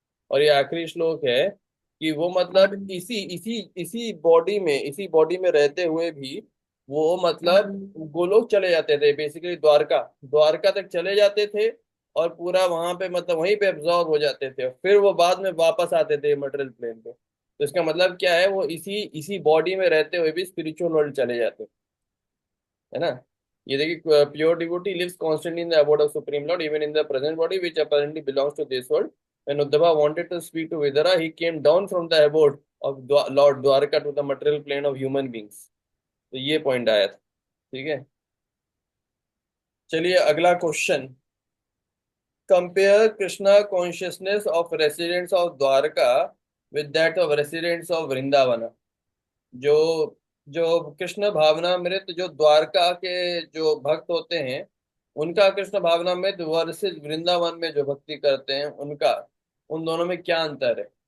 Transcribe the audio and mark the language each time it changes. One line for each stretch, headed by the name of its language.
Hindi: और ये आखिरी श्लोक है कि वो मतलब इसी इसी इसी बॉडी में रहते हुए भी वो मतलब गोलोक चले जाते थे, बेसिकली द्वारका, द्वारका तक चले जाते थे, और पूरा वहां पे मतलब वहीं पे एब्जॉर्ब हो जाते थे, फिर वो बाद में वापस आते थे मटेरियल प्लेन पे। तो इसका मतलब क्या है, वो इसी इसी बॉडी में रहते हुए भी स्पिरिचुअल वर्ल्ड चले जाते, है ना। ये देखिए,
English: Pure devotee lives constantly in the abode of supreme lord even in the present body which apparently belongs to this world. When Uddhava wanted to speak to Vidara, he came down from the abode of Lord Dwarka to the material plane of human beings.
Hindi: तो ये point आया था। ठीक है। चलिए अगला
English: Question, compare Krishna consciousness of residents of Dwarka with that of residents of Vrindavan.
Hindi: जो जो कृष्ण भावनामृत जो द्वारका के जो भक्त होते हैं, उनका कृष्ण भावनामृत वर्सेस वृंदावन में जो भक्ति करते हैं उनका, उन दोनों में क्या अंतर है।